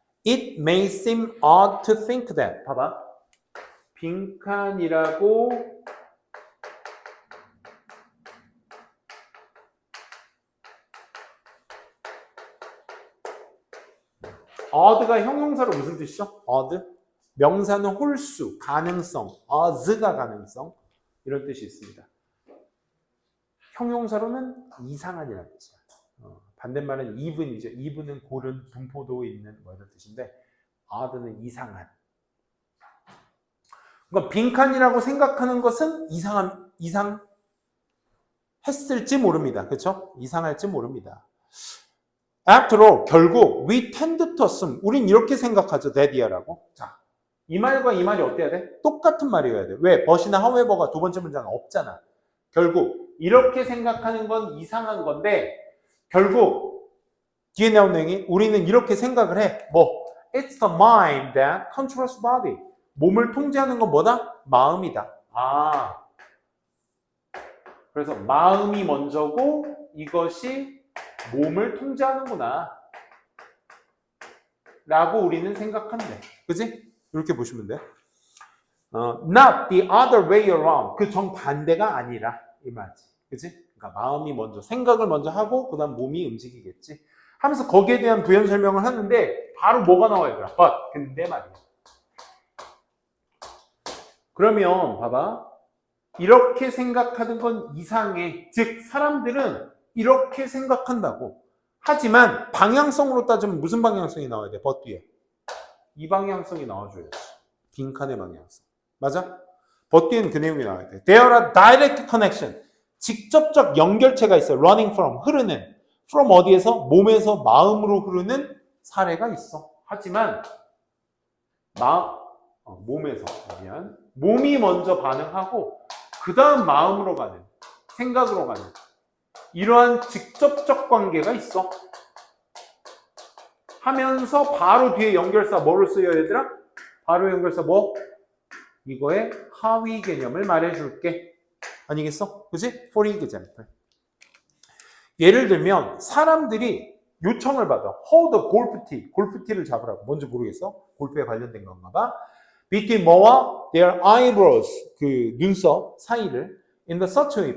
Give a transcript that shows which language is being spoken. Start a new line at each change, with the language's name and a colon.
English: It may seem odd to think that.
Korean: 봐봐. 빈칸이라고 odd가 형용사로 무슨 뜻이죠? odd. 명사는 홀수, 가능성, os가 가능성 이런 뜻이 있습니다. 형용사로는 이상한이라는 뜻이야. 반대말은 even이죠. even은 고른, 분포도 있는 뭐 이런 뜻인데 odd는 이상한. 그러니까 빈칸이라고 생각하는 것은 이상했을지 모릅니다. 그렇죠? 이상할지 모릅니다.
English: After all,
Korean: 결국
English: we tend to assume,
Korean: 우린 이렇게 생각하죠. that이야라고. 자, 이 말과 이 말이 어때야 돼? 똑같은 말이어야 돼. 왜? but이나 however가 두 번째 문장은 없잖아. 결국 이렇게 생각하는 건 이상한 건데 결국 뒤에 나온 내용이 우리는 이렇게 생각을 해. 뭐?
English: It's the mind that controls body.
Korean: 몸을 통제하는 건 뭐다? 마음이다. 아, 그래서 마음이 먼저고 이것이 몸을 통제하는구나 라고 우리는 생각한대. 그지? 이렇게 보시면 돼.
English: Not the other way around.
Korean: 그 정반대가 아니라 이 말이지. 그지? 그러니까 마음이 먼저 생각을 먼저 하고 그 다음 몸이 움직이겠지 하면서 거기에 대한 부연 설명을 하는데 바로 뭐가 나와야 되나?
English: But
Korean: 근데 말이야. 그러면 봐봐. 이렇게 생각하는 건 이상해. 즉 사람들은 이렇게 생각한다고. 하지만 방향성으로 따지면 무슨 방향성이 나와야 돼? but 뒤에. 이 방향성이 나와줘야지. 빈칸의 방향성. 맞아? but 뒤에는 그 내용이 나와야 돼.
English: There are direct connection.
Korean: 직접적 연결체가 있어.
English: running from,
Korean: 흐르는. from 어디에서? 몸에서 마음으로 흐르는 사례가 있어. 하지만 몸에서 몸이 먼저 반응하고 그 다음 마음으로 가는, 생각으로 가는 이러한 직접적 관계가 있어. 하면서 바로 뒤에 연결사 뭐를 써요 얘들아? 바로 연결사 뭐? 이거의 하위 개념을 말해줄게. 아니겠어? 그지?
English: For example.
Korean: 예를 들면 사람들이 요청을 받아.
English: hold a
Korean: 골프티. 골프티를 잡으라고. 뭔지 모르겠어? 골프에 관련된 건가 봐.
English: between
Korean: 뭐와
English: their eyebrows.
Korean: 그 눈썹 사이를
English: in the such way.